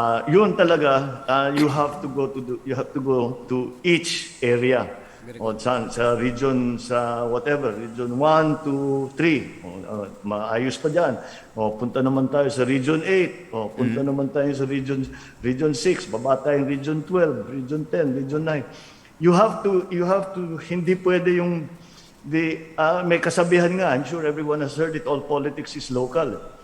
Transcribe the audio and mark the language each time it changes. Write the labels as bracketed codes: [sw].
[tl] Yun talaga, [en] you have to go to each area [tl] O sa region, sa whatever, region 1 to 3, maayos pa dyan. O punta naman tayo sa region 8, o punta naman tayo sa region 6, baba tayong region 12, region 10, region 9. [en] You have to, [tl] hindi pwede yung, may kasabihan nga, [en] I'm sure everyone has heard it, all politics is local.